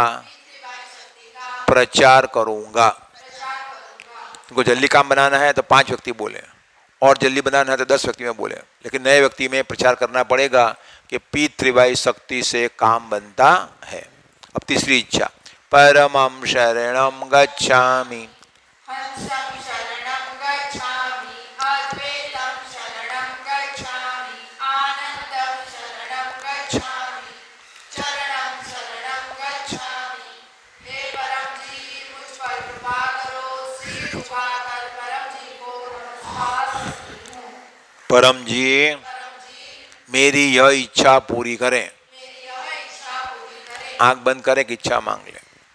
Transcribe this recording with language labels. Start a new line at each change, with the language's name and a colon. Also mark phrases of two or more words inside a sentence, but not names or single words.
Hindi: पितृवाई शक्ति का प्रचार करूंगा। प्रचार करूंगा। उनको जल्दी काम बनाना है तो 5 व्यक्ति बोले, और जल्दी बनाना है तो 10 व्यक्ति में बोले, लेकिन नए व्यक्ति में प्रचार करना पड़ेगा कि पीतृवाई शक्ति से काम बनता है। अब तीसरी इच्छा,
Sanskrit: परमं शरणं गच्छामि हंसं शरणं गच्छामि अद्वैतं शरणं गच्छामि आनन्दं शरणं गच्छामि चरणं शरणं गच्छामि।
Hindi: हे परम जी मुझ पर कृपा करो, सिर झुकाकर परम जी को नमस्कार करती हूँ। परम जी परम जी मेरी यह इच्छा पूरी करें। मेरी यह इच्छा पूरी करें। आंख बंद करें कि इच्छा मांग ले।